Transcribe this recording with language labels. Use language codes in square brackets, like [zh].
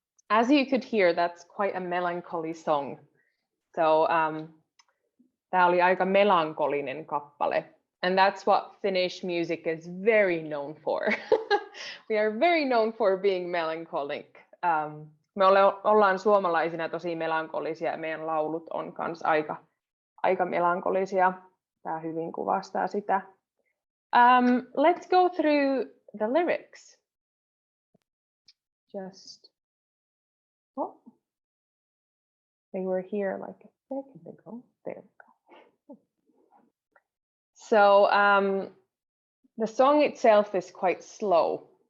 [en] As you could hear, that's quite a melancholy song. [fi] So tämä oli aika melankolinen kappale. [en] And that's what Finnish music is very known for. We are very known for being melancholic. [fi] Me ollaan suomalaisina tosi melankolisia ja meidän laulut on kans aika melankolisia. Tämä hyvin kuvastaa sitä. [en] Let's go through the lyrics. They were here like a second ago. There we go. So the song itself is quite slow.